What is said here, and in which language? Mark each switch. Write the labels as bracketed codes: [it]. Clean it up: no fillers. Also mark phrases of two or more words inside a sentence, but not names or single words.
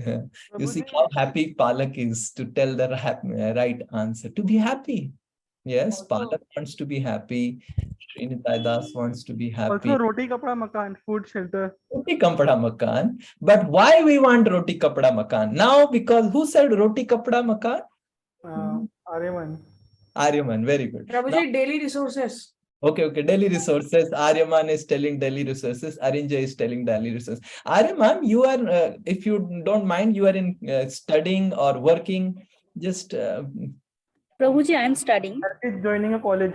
[en] You see how happy Palak is to tell the right answer. To be happy. Yes, Palak wants to be happy. Srinitay Das wants to be happy. Also, [hi] roti kapda makan, [en] food shelter. [hi] रोटी कपड़ा मकान. [en] But why we want [hi] roti kapda makan? [en] Now, because who said [hi] roti kapda makan? [en] Aryaman. Aryaman, very good. Prabhuji, daily resources. Okay, daily resources. Aryaman is telling daily resources. Arinja is telling daily resources. Aryaman, you are, if you don't mind, you are in studying or working. Just. Prabhuji, I am studying. I'm joining a college.